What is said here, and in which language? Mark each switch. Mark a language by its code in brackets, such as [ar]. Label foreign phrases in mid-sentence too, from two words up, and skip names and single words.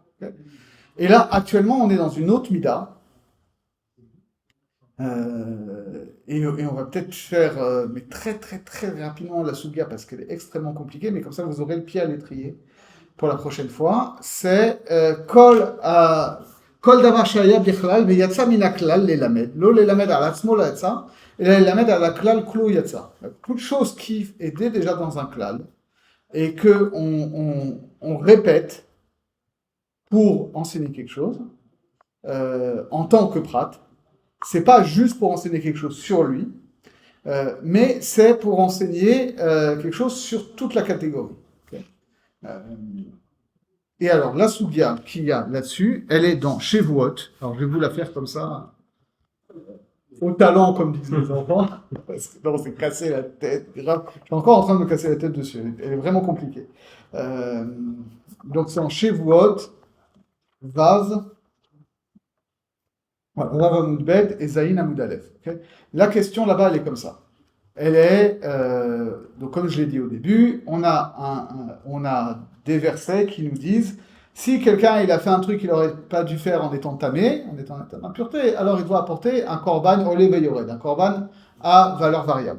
[fr] Okay. Et là, actuellement, on est dans une autre mida, et on va peut-être faire, mais très très très rapidement la sugya, parce qu'elle est extrêmement compliquée, mais comme ça vous aurez le pied à l'étrier pour la prochaine fois. [he] C'est כל דבר שהיה בכלל ויצא מן הכלל ללמד, לא ללמד על עצמו יצא, et ללמד על הכלל כולו יצא. [fr] Toute chose qui était déjà dans un klal, et que on répète pour enseigner quelque chose, en tant que prat, c'est pas juste pour enseigner quelque chose sur lui, mais c'est pour enseigner quelque chose sur toute la catégorie. Okay. Et alors, la sugya qu'il y a là-dessus, elle est dans Shevuot. Alors, je vais vous la faire comme ça, au talent, comme disent les enfants, parce que non, c'est casser la tête, grave. Je suis encore en train de me casser la tête dessus, elle est vraiment compliquée. Donc, c'est en Shevuot, Vaz, Rav Amud Bet et Zayin Amud Aleph. Okay. La question là-bas, elle est comme ça. Elle est, donc comme je l'ai dit au début, on a des versets qui nous disent, si quelqu'un il a fait un truc qu'il n'aurait pas dû faire en étant tamé, en étant en impureté, alors il doit apporter un [he] קרבן עולה ויורד, [fr] un korban à valeur variable.